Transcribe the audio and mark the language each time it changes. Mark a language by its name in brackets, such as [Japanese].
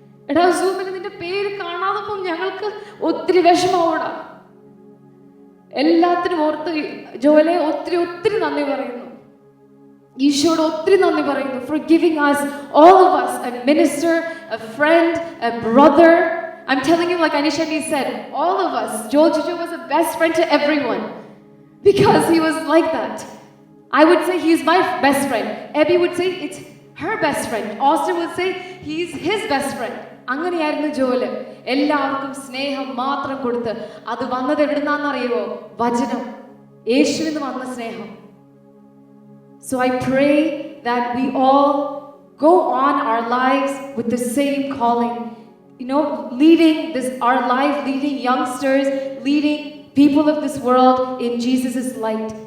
[Malayalam] എടാ സൂമിൽ നിന്റെ പേര് കാണാതപ്പോൾ ഞങ്ങൾക്ക് ഒത്തിരി വിഷമാവൂടാ. എല്ലാത്തിനും ഓർത്ത് ജോലെ ഒത്തിരി നന്ദി പറയുന്നു. ഈശോയോട് ഒത്തിരി നന്ദി പറയുന്നു [English] for giving us, all of us, a minister, a friend, a brother. I'm telling you, like Anishani said, all of us, Joel Jijo was a best friend to everyone because he was like that. I would say he's my best friend. Abby would say it's her best friend. Austin would say he's his best friend. [Malayalam] അങ്ങനെയായിരുന്നു ജോല്. എല്ലാവർക്കും സ്നേഹം മാത്രം കൊടുത്ത് അത് വന്നത് എവിടുന്നാന്നറിയോ? വചനം, യേശുവിൽ നിന്ന് വന്ന സ്നേഹം. [English] So I pray that we all go on our lives with the same calling, leading youngsters, leading people of this world in Jesus' light.